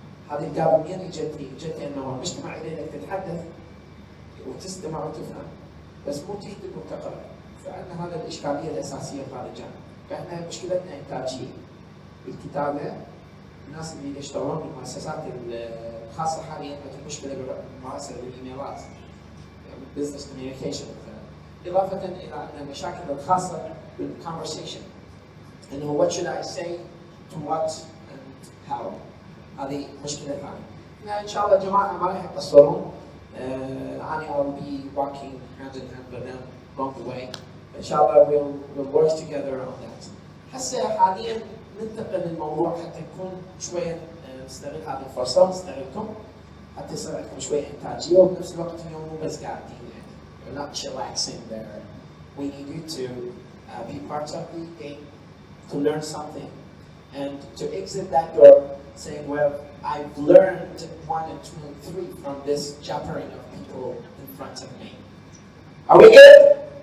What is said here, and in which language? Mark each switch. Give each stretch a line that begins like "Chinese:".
Arabic: هذه الجاب منين اجت انه المجتمع يريدك تتحدث وتستمع وتفهم بس مو تكتب وتقرا. فعندنا هذا الاشكاليه الاساسيه في هذا الجانب. فاحنا مشكلتنا انتاجيه بالكتابه. الناس اللي يشتغلون بالمؤسسات الخاصه حاليا عندهم مشكله بالممارسه بالايميلات، بالبزنس كوميونيكيشن مثلا. اضافه الى عندنا مشاكل الخاصه بالكونفرسيشن، انه
English: what should I say to what and how.
Arabic: هذه مشكلة ثانية. إن شاء الله جماعة ما راح يقصرون. أنا
English: will be walking hand in hand with them along the way.
Arabic: إن شاء الله
English: we'll work together on that.
Arabic: هسه حاليا ننتقل للموضوع حتى نكون شوية نستغل هذه الفرصة ونستغلكم حتى يصير عندكم شوية إنتاجية، وبنفس الوقت اليوم مو بس قاعدين يعني.
English: You're not chillaxing there. We need you to be part of the game, to learn something, and to exit that door saying, well, I've learned 1 and 2 and 3 from this jabbering of people in front of me. Are we good?